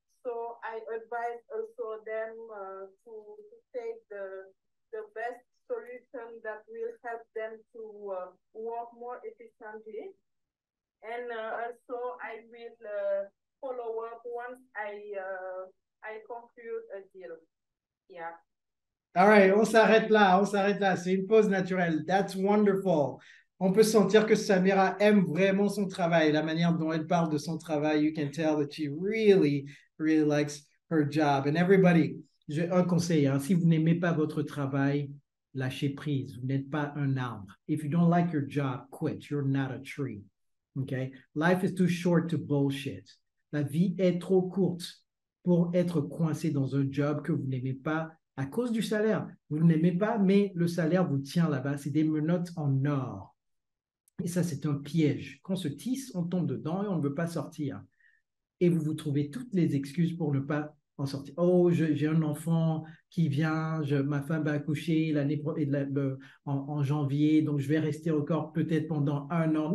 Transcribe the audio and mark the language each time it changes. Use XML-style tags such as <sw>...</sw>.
<en>So I advise also them to take the best solution that will help them to work more efficiently. And also I will follow up once I conclude a deal. Yeah. All right,</en> <fr>on s'arrête là, c'est une pause naturelle.</fr> <en>That's wonderful.</en> <fr>On peut sentir que Samira aime vraiment son travail, la manière dont elle parle de son travail.</fr> <en>You can tell that she really, really likes her job. And everybody,</en> <fr>j'ai un conseil, hein, si vous n'aimez pas votre travail, lâchez prise. Vous n'êtes pas un arbre.</fr> <en>If you don't like your job, quit. You're not a tree. Okay? Life is too short to bullshit.</en> <fr>La vie est trop courte pour être coincé dans un job que vous n'aimez pas à cause du salaire. Vous ne l'aimez pas, mais le salaire vous tient là-bas. C'est des menottes en or. Et ça, c'est un piège. Quand on se tisse, on tombe dedans et on ne veut pas sortir. Et vous vous trouvez toutes les excuses pour ne pas en sortir. Oh, j'ai un enfant qui vient, ma femme va accoucher en janvier, donc je vais rester encore peut-être pendant 1 an.</fr>